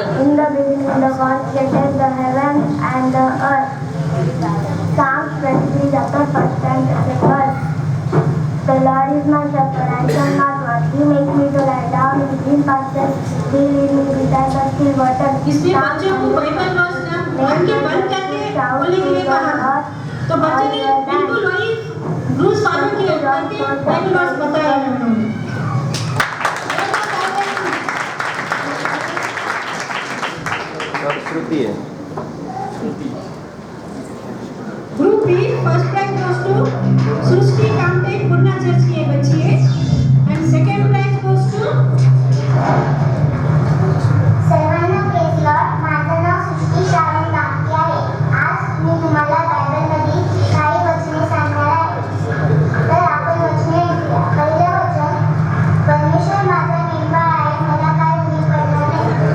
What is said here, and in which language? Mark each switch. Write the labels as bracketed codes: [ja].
[en] In the beginning, God created the heaven and the earth. Psalms 23, chapter 1 and chapter 12. The Lord is my shepherd, I shall not want. He makes me to lie down in green pastures. He leads me beside the still waters. [hi] इसलिए बच्चों को Bible verse ना पढ़ के बंद करके बोलने के लिए कहा, तो बच्चे ने बिल्कुल वही रूल्स फॉलो किए करके बाइबल वर्स बताया उन्होंने। और श्रुति है। [en] group B first prize goes to Srishti Kamte [hi] पुन्ना church की बच्ची है [en] and second prize goes to [mr] सर्वांना प्रेज लॉर्ड. माझं नाव सृष्टी शारण कामते आहे. आज मी तुम्हाला बायबलमधील काही वचने सांगणार आहे. तर आपण वचने ऐकूया. पहिलं वचन, परमेश्वर माझा निर्भय आहे, मला काय कमी पडणार नाही.